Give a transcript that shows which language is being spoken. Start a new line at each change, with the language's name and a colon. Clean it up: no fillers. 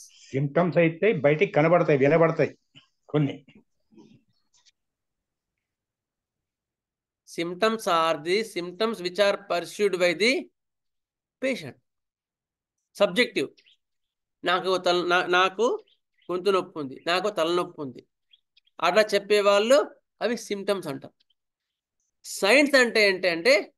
Telugu: Symptoms అయితే బయటికి కనబడతాయి, వినబడతాయి కొన్ని.
English: Symptoms are the symptoms which are pursued by the patient. Subjective.
Telugu: నాకు గొంతు నొప్పి ఉంది, నాకు తలనొప్పి ఉంది, అట్లా చెప్పేవాళ్ళు అవి సిమ్టమ్స్ అంటారు. సైన్స్ అంటే ఏంటంటే